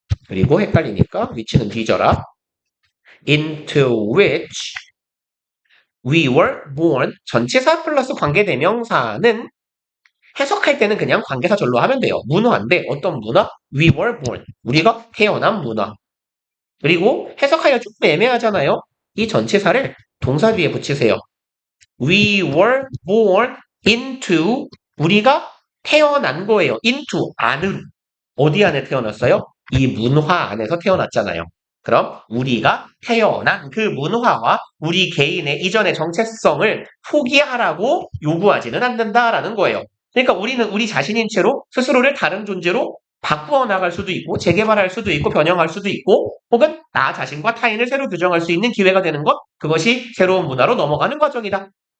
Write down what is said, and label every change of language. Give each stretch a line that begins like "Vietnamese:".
Korean: 그리고 헷갈리니까 위치는 뒤져라.
English: into which we were born
Korean: 전치사 플러스 관계대명사는 해석할 때는 그냥 관계사절로 하면 돼요. 문화인데 어떤 문화?
English: We were born.
Korean: 우리가 태어난 문화. 그리고 해석하기가 조금 애매하잖아요. 이 전치사를 동사 뒤에 붙이세요.
English: We were born into
Korean: 우리가 태어난 거예요. into 안으로. 어디 안에 태어났어요? 이 문화 안에서 태어났잖아요. 그럼 우리가 태어난 그 문화와 우리 개인의 이전의 정체성을 포기하라고 요구하지는 않는다라는 거예요. 그러니까 우리는 우리 자신인 채로 스스로를 다른 존재로 바꾸어 나갈 수도 있고 재개발할 수도 있고 변형할 수도 있고 혹은 나 자신과 타인을 새로 규정할 수 있는 기회가 되는 것 그것이 새로운 문화로 넘어가는 과정이다.